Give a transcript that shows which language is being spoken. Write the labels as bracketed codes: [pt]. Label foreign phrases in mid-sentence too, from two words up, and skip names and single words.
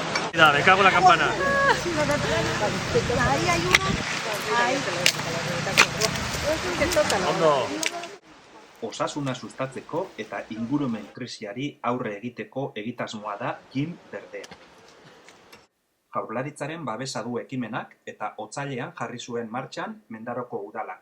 [es] Mira, me cago en la campana. Ahí hay uno. Ahí. [eu] Ondo. Osasuna sustatzeko eta ingurumen krisiari aurre egiteko egitasmoa da Gin Berdea. Jaurlaritzaren babesa du ekimenak eta otsailean jarri zuen martxan Mendaroko udalak.